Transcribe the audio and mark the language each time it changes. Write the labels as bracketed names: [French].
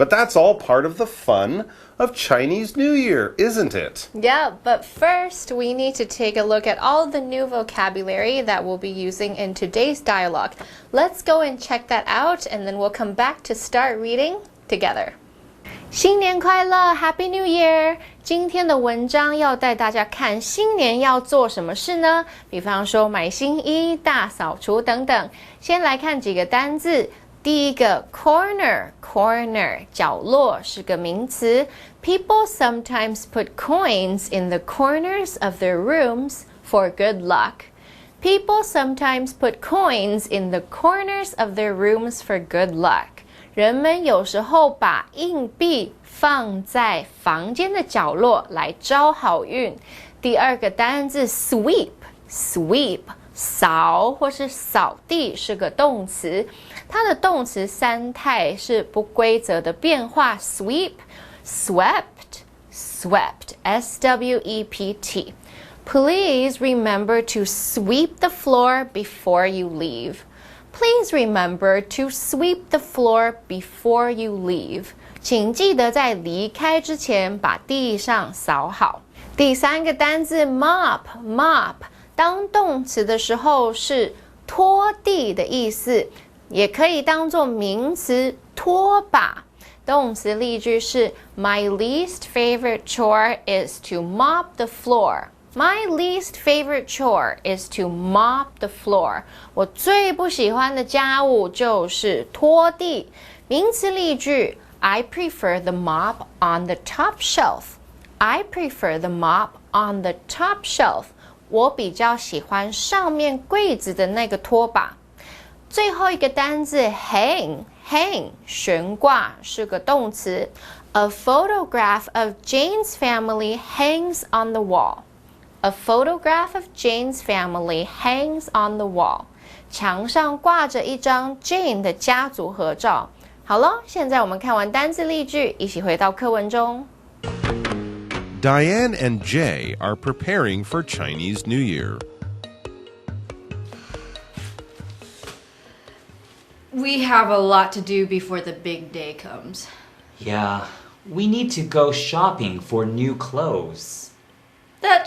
[English] But that's all part of the fun of Chinese New Year, isn't it? Yeah, but first we need to take a look at all the new vocabulary that we'll be using in today's dialogue. Let's go and check that out, and then we'll come back to start reading together. [Chinese] 新年快乐 [English] Happy New Year [Chinese] 今天的文章要带大家看新年要做什么事呢？比方说买新衣、大扫除等等。先来看几个单字。第一个 corner 角落是个名词。 [English] People sometimes put coins in the corners of their rooms for good luck. People sometimes put coins in the corners of their rooms for good luck. [Chinese] 人们有时候把硬币放在房间的角落来招好运。第二个单字 sweep 扫或是扫地是个动词，它的动词三态是不规则的变化 sweep, swept, S-W-E-P-T. [English] Please remember to sweep the floor before you leave. Please remember to sweep the floor before you leave. [Chinese] 请记得在离开之前把地上扫好。第三个单字 mop 当动词的时候是拖地的意思，也可以当作名词拖把。动词例句是 [English] My least favorite chore is to mop the floor.My least favorite chore is to mop the floor. [Chinese] 我最不喜欢的家务就是拖地。名词例句 [English] I prefer the mop on the top shelf. I prefer the mop on the top shelf. [Chinese] 我比较喜欢上面柜子的那个拖把。最后一个单字 hang 悬挂是个动词。 [English] A photograph of Jane's family hangs on the wall.A photograph of Jane's family hangs on the wall. [Chinese] 墙上挂着一张 Jane 的家族合照。好了，现在我们看完单字例句，一起回到课文中。 [English] Diane and Jay are preparing for Chinese New Year. We have a lot to do before the big day comes. Yeah, we need to go shopping for new clothes.That